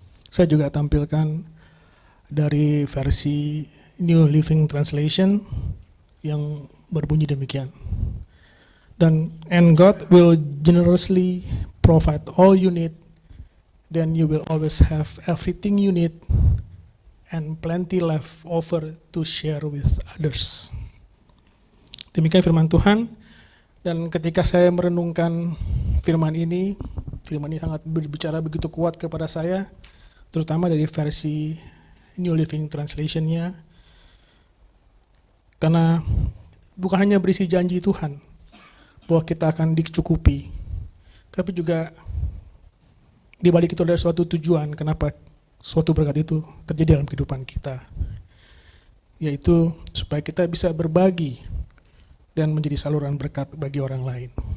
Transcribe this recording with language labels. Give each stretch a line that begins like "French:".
Indonesian: Saya juga tampilkan dari versi New Living Translation yang berbunyi demikian.
English: And God will generously provide all you need, then you will always have everything you need and plenty left over to share with others.
Indonesian: Demikian firman Tuhan. Dan ketika saya merenungkan firman ini sangat berbicara begitu kuat kepada saya, terutama dari versi New Living Translation-nya, karena bukan hanya berisi janji Tuhan bahwa kita akan dicukupi, tapi juga di balik itu ada suatu tujuan kenapa suatu berkat itu terjadi dalam kehidupan kita, yaitu supaya kita bisa berbagi dan menjadi saluran berkat bagi orang lain.